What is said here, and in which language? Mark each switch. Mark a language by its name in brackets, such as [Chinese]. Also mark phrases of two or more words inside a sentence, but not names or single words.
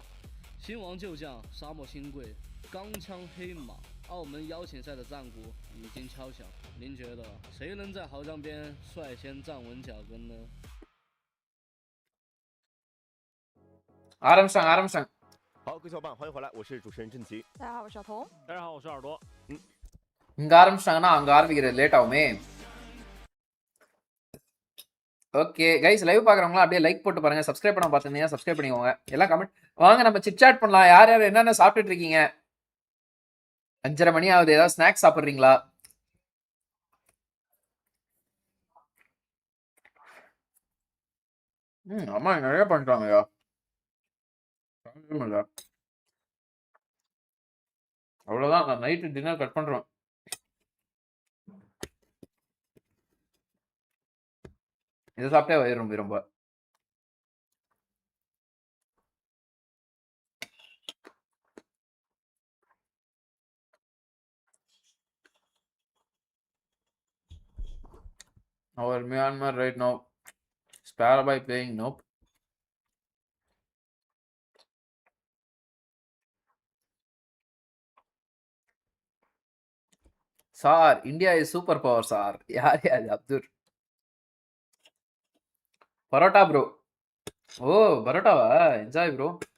[Chinese] 新王旧将，沙漠新贵，钢枪黑马，澳门邀请赛的战鼓已经敲响。您觉得谁能在豪将边率先站稳脚跟呢？ [Tamil] ஆரம்பிச்சிட்டாங்க ஆரம்பிச்சிட்டாங்க. [Chinese] 好，各位小伙伴，欢迎回来，我是主持人郑奇。大家好，我是小童。大家好，我是耳朵。 [Tamil] இங்க ஆரம்பிச்சிட்டாங்கன்னா அங்க ஆரம்பிக்கிறது லேட் ஆகுமே. [English] okay guys, [Tamil] லைவ் பாக்குறவங்களா அப்படியே லைக் போட்டு பாருங்க. சப்ஸ்கிரைப் பண்ண பார்த்துருந்தீங்க சப்ஸ்கிரைப் பண்ணிக்கோங்க. எல்லாம் கமெண்ட் வாங்க, நம்ம [English] chit chat [Tamil] பண்ணலாம். யார் யார் என்னென்ன சாப்பிட்டுட்டு இருக்கீங்க? 5:30 மணி ஆகுது. ஏதாவது ஸ்நாக்ஸ் சாப்பிட்றீங்களா? அம்மா நிறைய பண்ணிட்டாங்கய்யா. அவ்வளோதான், நான் [English] night dinner cut [Tamil] பண்றேன். இதை சாப்பிட்டே வயிறு ரொம்ப ரொம்ப. Our Myanmar right now, Spare by playing nope. சார், [English] India is super power [Tamil] சார். யார் யார்? அப்துல் பரோட்டா ப்ரோ. ஓ பரோட்டாவா? [English] enjoy bro.